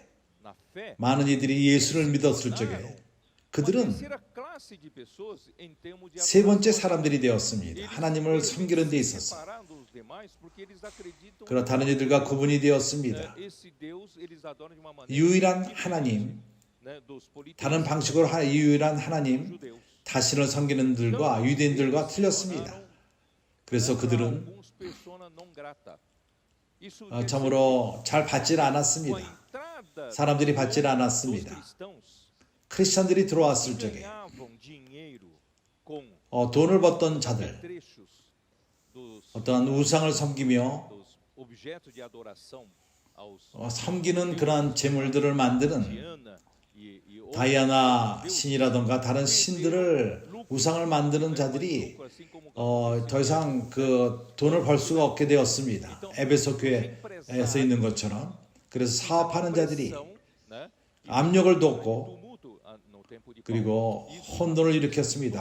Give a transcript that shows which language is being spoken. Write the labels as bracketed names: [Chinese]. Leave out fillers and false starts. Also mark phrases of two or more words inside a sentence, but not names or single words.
[Portuguese] na fé, [Korean] 많은 이들이 예수를 믿었을 적에 [Portuguese] uma [Korean] 그들은 [Portuguese] terceira classe de pessoas em termos de [Korean] 세 번째 [Portuguese] adoração. [Korean] 사람들이 되었습니다. [Portuguese] Eles [Korean] 하나님을 [Portuguese] se [Korean] 섬기는 데 있어서. [Portuguese] separando dos demais porque eles acreditam [Korean] 그러나 다른 이들과 구분이 되었습니다. [Portuguese] esse Deus eles adoram de uma maneira [Korean] 유일한 [Portuguese] diferente, [Korean] 하나님, [Portuguese] né, dos politeístas, [Korean] 다른 방식으로 유일한 하나님, [Portuguese] judeus. [Korean] 다신을 섬기는 들과 유대인들과 틀렸습니다. 그래서 그들은 [Portuguese] Alguns [Latin] persona non grata. [Portuguese] Isso [Korean] 참으로 잘 받질 [Portuguese] com a [Korean] 않았습니다. [Portuguese] entrada [Korean] 사람들이 받질 [Portuguese] dos [Korean] 않았습니다. [Portuguese] cristãos [Korean] 크리스찬들이 [Portuguese] que [Korean] 들어왔을 적에 [Portuguese] ganhavam dinheiro com [Korean] 돈을 벌던 자들, [Portuguese] trechos dos [Korean] 어떠한 우상을 섬기며 [Portuguese] objetos de adoração aos [Korean] 섬기는 그러한 재물들을 만드는 [Portuguese] Diana [Korean] 다이아나 신이라던가 다른 신들을 우상을 만드는 자들이 더 이상 그 돈을 벌 수가 없게 되었습니다. 에베소 교회에서 있는 것처럼. 그래서 사업하는 자들이 압력을 뒀고 그리고 혼돈을 일으켰습니다.